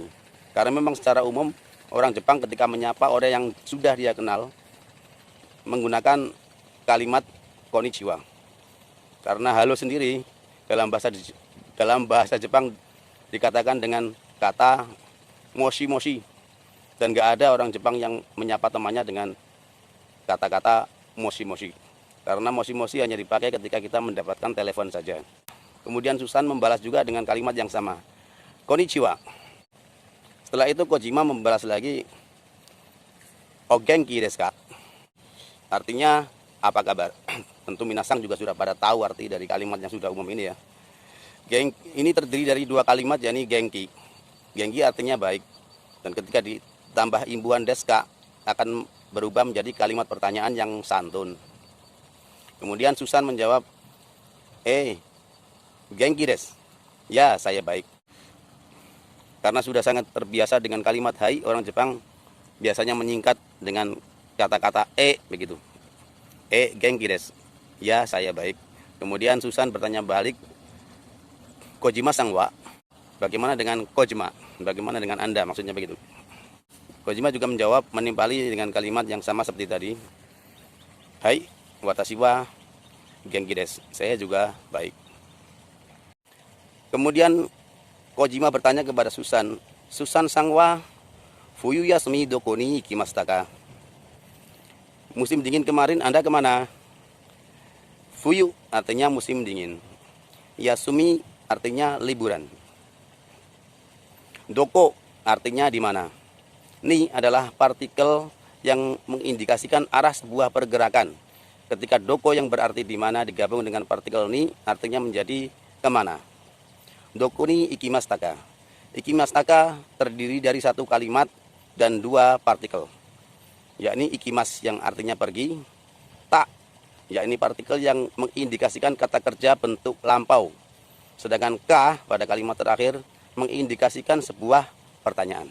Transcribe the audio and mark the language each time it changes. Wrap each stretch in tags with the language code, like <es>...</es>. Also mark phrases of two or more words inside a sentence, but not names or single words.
<id>Karena memang secara umum orang Jepang ketika menyapa orang yang sudah dia kenal menggunakan kalimat konnichiwa. Karena halo sendiri dalam bahasa Jepang dikatakan dengan kata</id> <ja>もしもし,</ja> <id>dan gak ada orang Jepang yang menyapa temannya dengan kata-kata</id> <ja>もしもし.</ja> <id>Karena</id> <ja>もしもし</ja> <id>hanya dipakai ketika kita mendapatkan telepon saja. Kemudian Susan membalas juga dengan kalimat yang sama, konnichiwa. Setelah itu Kojima membalas lagi,</id> <ja>お元気ですか?</ja> <id>Artinya apa kabar? Tentu Minasang juga sudah pada tahu arti dari kalimat yang sudah umum ini ya. Ini terdiri dari dua kalimat, yakni genki. Genki artinya baik, dan ketika ditambah imbuhan</id> <ja>ですか</ja> <id>akan berubah menjadi kalimat pertanyaan yang santun. Kemudian Susan menjawab,</id> <ja>元気です.</ja> <id>Ya, saya baik. Karena sudah sangat terbiasa dengan kalimat hai, orang Jepang biasanya menyingkat dengan kata-kata begitu.</id> <ja>元気です.</ja> <id>Ya, saya baik. Kemudian Susan bertanya balik, Kojima</id> <ja>さんは?</ja> <id>Bagaimana dengan Kojima? Bagaimana dengan Anda? Maksudnya begitu. Kojima juga menjawab menimpali dengan kalimat yang sama seperti tadi. Hai,</id> <ja>私は元気です.</ja> <id>Saya juga baik. Kemudian Kojima bertanya kepada Susan, Susan</id> <ja>さんは、冬休みどこに行きましたか?</ja> <id>Musim dingin kemarin Anda kemana? Fuyu artinya musim dingin. Yasumi artinya liburan. Doko artinya di mana. Ni adalah partikel yang mengindikasikan arah sebuah pergerakan. Ketika doko yang berarti di mana digabung dengan partikel ni, artinya menjadi kemana.</id> <ja>どこに行きましたか? 行きましたか</ja> <id>terdiri dari satu kalimat dan dua partikel, yakni ikimas yang artinya pergi, ta yakni partikel yang mengindikasikan kata kerja bentuk lampau, sedangkan ka pada kalimat terakhir mengindikasikan sebuah pertanyaan.</id>